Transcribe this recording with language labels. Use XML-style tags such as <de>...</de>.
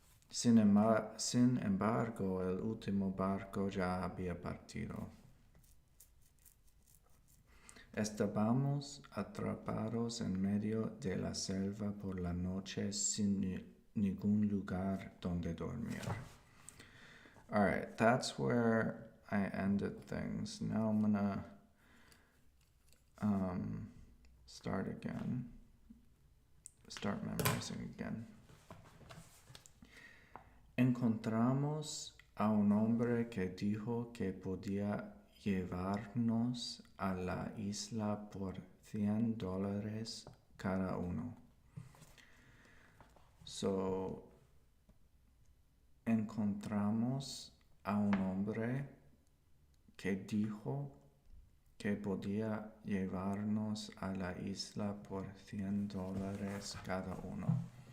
<es>Sin embargo, el último barco ya había partido. Estábamos atrapados en medio de la selva por la noche sin ningún lugar donde dormir.</es> <en>Alright, that's where I ended things. Now I'm gonna start again. Start memorizing again.</en> <es>Encontramos a un hombre que dijo que podía llevarnos a la isla por $100 cada uno. So, encontramos a un hombre que dijo que podía llevarnos a la isla por $100 cada uno.</es>